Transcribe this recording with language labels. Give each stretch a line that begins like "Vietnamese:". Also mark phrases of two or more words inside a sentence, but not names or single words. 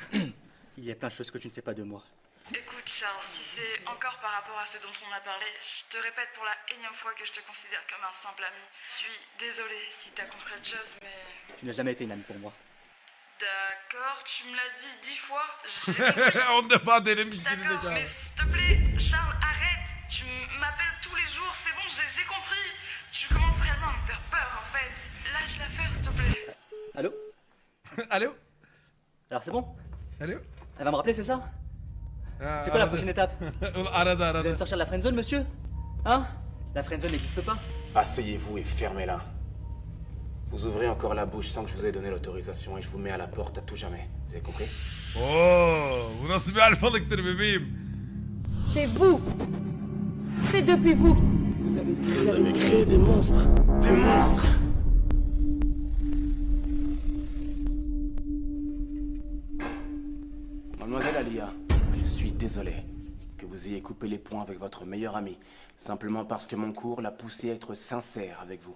French: Il y a plein de choses que tu ne sais pas de moi. Écoute, Charles, si c'est encore par rapport à ce dont on a parlé, je te répète pour la énième fois que je te considère comme un simple ami. Je suis désolée si t'as compris autre chose, mais... Tu n'as jamais été une amie pour moi. D'accord, tu me l'as dit 10 fois. J'ai compris.
Turkish: 10 defa denemiş
French: D'accord,
Turkish: gerizekalı.
French: mais s'il te plaît, Charles, arrête. Tu m'appelles tous les jours, c'est bon, j'ai compris. Tu commences réellement à me faire peur, en fait. Lâche l'affaire, s'il te plaît. Allô? Allô? Alors c'est bon? Allô? Elle va me rappeler, c'est ça?
Turkish: Ha,
French: C'est quoi la
Turkish: aradı.
French: prochaine étape?
Turkish: Aradı
French: Vous allez
Turkish: aradı.
French: me sortir de la friendzone, monsieur? Hein? La friendzone n'existe pas. Asseyez-vous et fermez-la. Vous ouvrez encore la bouche sans que je vous ai donné l'autorisation et je vous mets à la porte à tout jamais. Vous avez compris?
Turkish: Oo, bu nasıl bir alfalıktır bebeğim?
French: C'est vous. C'est depuis vous. Vous avez créé des monstres. Des monstres. Mademoiselle Alia, je suis désolé que vous ayez coupé les ponts avec votre meilleur ami, simplement parce que mon cours l'a poussé à être sincère avec vous.